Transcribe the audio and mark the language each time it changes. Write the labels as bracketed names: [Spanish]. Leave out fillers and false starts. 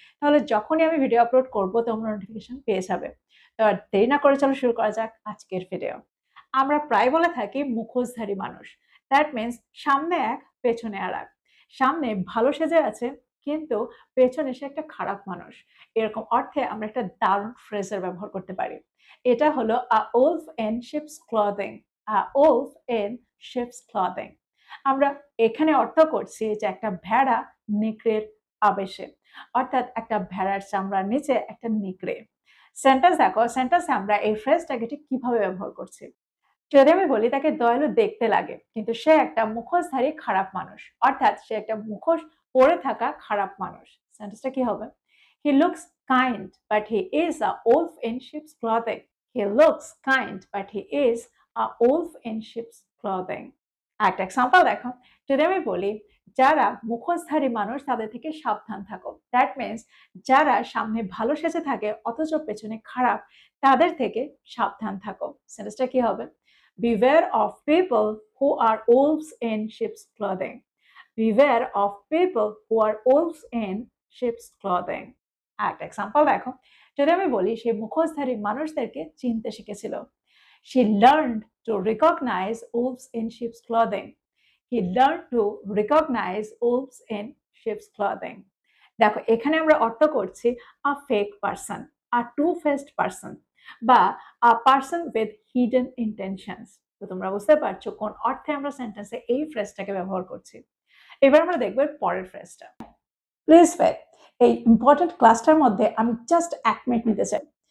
[Bangla] তাহলে যখনই আমি ভিডিও আপলোড করব তোমরা নোটিফিকেশন পেয়ে যাবে। তো আর দেরি না করে চলো শুরু করা যাক আজকের ভিডিও। আমরা প্রায় বলে থাকি মুখোশধারী মানুষ। [English] that means [Bangla] সামনে এক পেছনে আর এক। সামনে ভালো সেজে আছে কিন্তু পেছনে সে একটা খারাপ মানুষ। এরকম অর্থে আমরা একটা দারুণ ফ্রেজের ব্যবহার করতে পারি। এটা হলো [English] A wolf in sheep's clothing. A wolf in sheep's clothing. [Bangla] আমরা এখানে অর্থ করছি যে একটা ভেড়া নেকড়ের আবেশে। অর্থাৎ একটা ভেড়ার চামড়ার নিচে একটা নেকড়ে। সেন্টেন্স দেখো, সেন্টেন্সে আমরা এই ফ্রেজটাকে ঠিক কিভাবে ব্যবহার করছি। যদি আমি বলি তাকে দয়ালু দেখতে লাগে কিন্তু সে একটা মুখোশধারী খারাপ মানুষ, অর্থাৎ সে একটা মুখোশ পরে থাকা খারাপ মানুষ। সেন্টেন্সটা কি হবে? [English] He looks kind but he is a wolf in sheep's clothing. He looks kind but he is a wolf in sheep's clothing. [Bangla] একটা এক্সাম্পল দেখো, যদি আমি বলি যারা মুখোশধারী মানুষ তাদের থেকে সাবধান থাকো, [English] that means [Bangla] যারা সামনে ভালো সেজে থাকে অথচ পেছনে খারাপ, তাদের থেকে সাবধান থাকো। সেন্টেন্সটা কি হবে? [English] Beware of people who are wolves in sheep's clothing. Beware of people who are wolves in sheep's clothing. [Bangla] একটা এক্সাম্পল দেখো, যদি আমি বলি সে মুখোশধারী মানুষদেরকে চিনতে শিখেছিল। [English] She learned to recognize wolves in sheep's clothing. He learned to recognize wolves in sheep's clothing. [Bangla] দেখো এখানে আমরা অর্থ করছি [English] A fake person, a two faced person বা a person with hidden intentions. [Bangla] তো তোমরা বুঝতে পারছো কোন অর্থে আমরা সেন্টেন্সে এই ফ্রেজটাকে ব্যবহার করছি। এবার আমরা দেখব পরের ফ্রেজটা। [English] Please wait. [Bangla] এই ইম্পর্টেন্ট ক্লাসটার মধ্যে আমি জাস্ট ১ মিনিট নিতে চাই।